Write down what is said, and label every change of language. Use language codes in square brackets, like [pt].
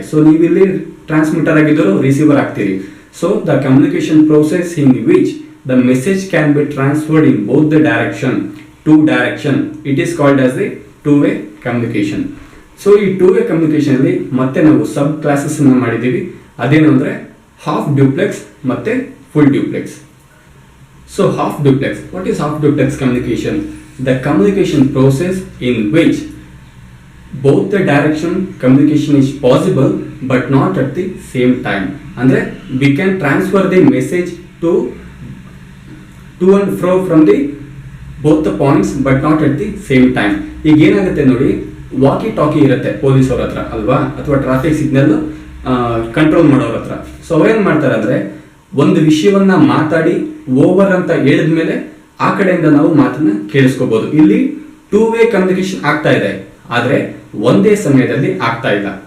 [en] so [kn] ನೀವು ಇಲ್ಲಿ transmitter ಆಗಿದ್ದರೂ receiver ಆಗ್ತೀರಿ. [en] So the communication process in which the message can be transferred in both the direction, two direction, it is called as the two way communication. [kn] So ಈ two way communication ಅಲ್ಲಿ ಮತ್ತೆ ನಾವು ಸಬ್ classes ಅನ್ನ ಮಾಡಿದ್ದೀವಿ. ಅದೇನು ಅಂದ್ರೆ half duplex ಮತ್ತೆ full duplex. [en] So half duplex, what is half duplex communication? The communication process in which both the direction communication is possible but not at the same time. Andre we can transfer the message to and fro from the both the points but not at the same time. [kn] ಈಗ ಏನಾಗುತ್ತೆ ನೋಡಿ, walkie ಟಾಕಿ ಇರುತ್ತೆ police ಅವ್ರ ಹತ್ರ ಅಲ್ವಾ, ಅಥವಾ traffic signal control ಮಾಡೋರ ಹತ್ರ. ಸೊ ಅವ್ರೇನ್ ಮಾಡ್ತಾರೆ ಅಂದ್ರೆ, ಒಂದು ವಿಷಯವನ್ನ ಮಾತಾಡಿ ಓವರ್ ಅಂತ ಹೇಳಿದ್ಮೇಲೆ ಆ ಕಡೆಯಿಂದ ನಾವು ಮಾತನ್ನ ಕೇಳಿಸ್ಕೋಬಹುದು. ಇಲ್ಲಿ ಟೂ ವೇ ಕಮ್ಯುನಿಕೇಶನ್ ಆಗ್ತಾ ಇದೆ, ಆದ್ರೆ ಒಂದೇ ಸಮಯದಲ್ಲಿ ಆಗ್ತಾ ಇಲ್ಲ.